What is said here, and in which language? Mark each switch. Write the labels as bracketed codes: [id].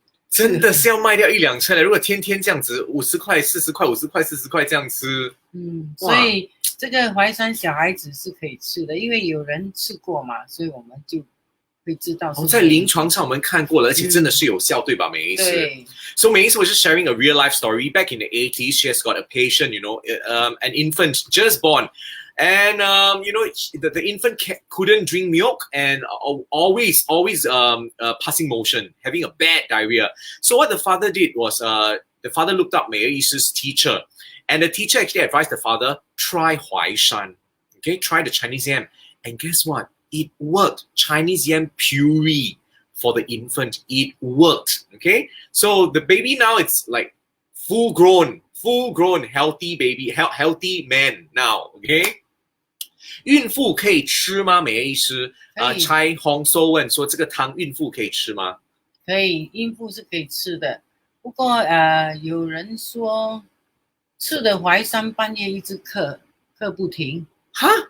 [zh] 真的是要卖掉1辆车的，如果天天这样子50块40块50块40块这样吃，所以这个淮山小孩子是可以吃的，因为有人吃过嘛，所以我们就会知道在临床上我们看过了，而且真的是有效，对吧，梅医师？对。 [en] So May was just sharing a real life story. Back in the 80s, she has got a patient, an infant just born. And the infant couldn't drink milk and always passing motion, having a bad diarrhea. So what the father did was the father looked up May Yi's teacher, and the teacher actually advised the father, try Huaishan. Okay, try the Chinese yam. And guess what? It worked. Chinese yam puree for the infant. It worked. Okay, so the baby now it's like full grown, healthy baby, healthy man now. [zh] Okay. 孕妇可以吃吗？美医师Chai Hong So 问说这个汤孕妇可以吃吗？可以，孕妇是可以吃的。不过有人说吃的淮山半夜一直咳不停。哈？